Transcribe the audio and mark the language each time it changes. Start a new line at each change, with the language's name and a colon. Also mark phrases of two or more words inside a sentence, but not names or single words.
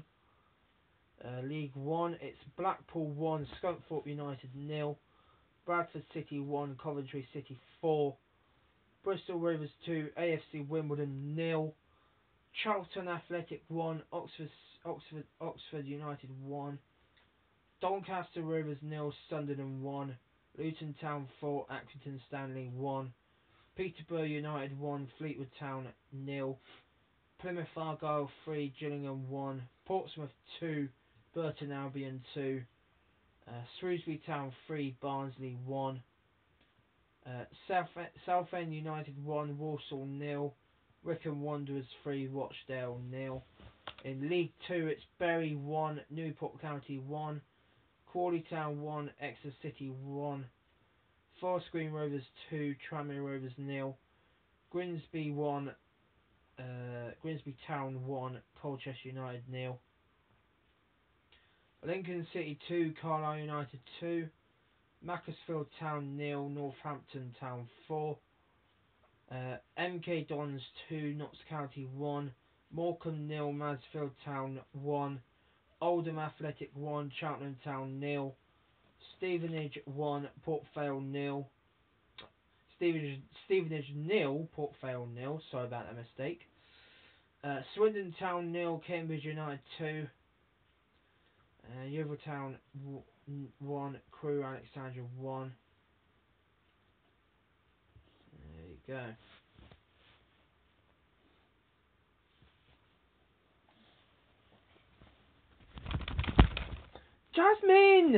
English: League 1, it's Blackpool 1, Scunthorpe United 0, Bradford City 1, Coventry City 4, Bristol Rovers 2, AFC Wimbledon 0, Charlton Athletic 1, Oxford United 1, Doncaster Rovers 0, Sunderland 1, Luton Town 4, Accrington Stanley 1, Peterborough United 1, Fleetwood Town 0, Plymouth Argyle 3, Gillingham 1, Portsmouth 2, Burton Albion 2, Shrewsbury Town 3, Barnsley 1, Southend United 1, Walsall 0, Wycombe Wanderers 3, Rochdale 0. In League 2, it's Bury 1, Newport County 1, Crawley Town 1, Exeter City 1, Forest Green Rovers 2, Tranmere Rovers 0, Grimsby 1, Grimsby Town 1, Colchester United 0. Lincoln City 2, Carlisle United 2, Macclesfield Town 0, Northampton Town 4, MK Dons 2, Notts County 1, Morecambe 0, Mansfield Town 1, Oldham Athletic 1, Cheltenham Town 0, Stevenage 1, Port Vale 0, Stevenage 0, Port Vale 0, sorry about that mistake. Swindon Town 0, Cambridge United 2, Yeovil Town 1, Crewe Alexandria 1. There you go. Jasmine!